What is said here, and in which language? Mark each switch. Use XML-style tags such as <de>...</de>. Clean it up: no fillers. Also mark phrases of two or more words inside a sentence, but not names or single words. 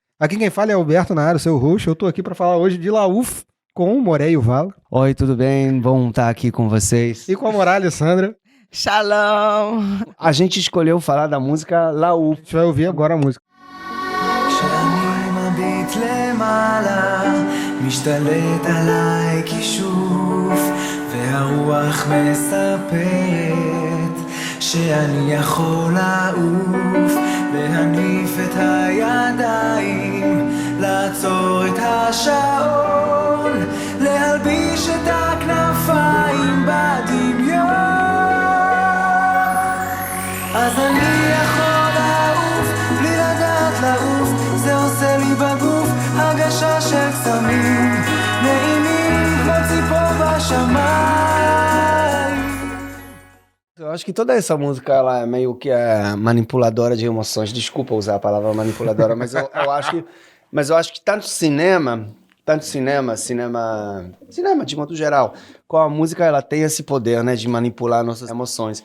<pt>Aqui quem fala é Alberto Naro, seu host. Eu tô aqui para falar hoje de Lauf com o Moré e o Vala. Oi, tudo bem? Bom estar aqui com vocês. E com a Morá Alessandra. Shalom! A gente escolheu falar da música Lauf. A gente vai ouvir agora a música.</pt> <he>והרוח מספרת שאני יכול לעוף, להניף את הידיים, לעצור את השעון, להלביש את הכנפיים בדמיון. אז אני יכול לעוף, בלי לדעת לעוף, זה עושה לי בגוף הרגשה של קסמים נעימים כמו ציפור בשמיים.</he> <pt>Eu acho que toda essa música ela é meio que manipuladora de emoções. Desculpa usar a palavra manipuladora, mas eu acho que tanto cinema de modo geral, com a música ela tem esse poder, né, de manipular nossas emoções.</pt>